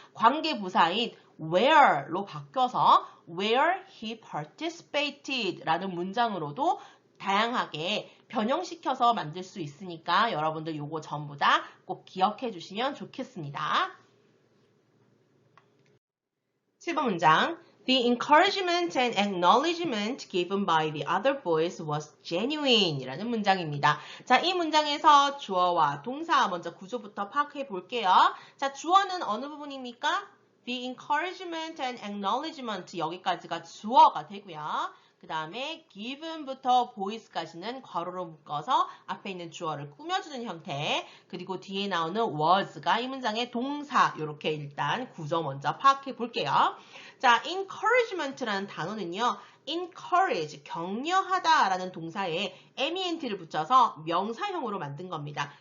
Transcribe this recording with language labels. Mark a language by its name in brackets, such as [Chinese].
[Korean] 관계부사인 where로 바뀌어서 [English] where he participated [Korean] 라는 문장으로도 다양하게 변형시켜서 만들 수 있으니까 여러분들 요거 전부 다 꼭 기억해 주시면 좋겠습니다. 7번 문장. [English] The encouragement and acknowledgement given by the other boys was genuine [Korean] 이라는 문장입니다. 자, 이 문장에서 주어와 동사 먼저 구조부터 파악해 볼게요. 자, 주어는 어느 부분입니까? [English] The encouragement and acknowledgement [Korean] 여기까지가 주어가 되고요. 그 다음에 given부터 boys까지는 괄호로 묶어서 앞에 있는 주어를 꾸며주는 형태 그리고 뒤에 나오는 was가 이 문장의 동사 이렇게 일단 구조 먼저 파악해 볼게요. 자, encouragement라는 단어는요. encourage, 격려하다 라는 동사에 ment를 붙여서 명사형으로 만든 겁니다.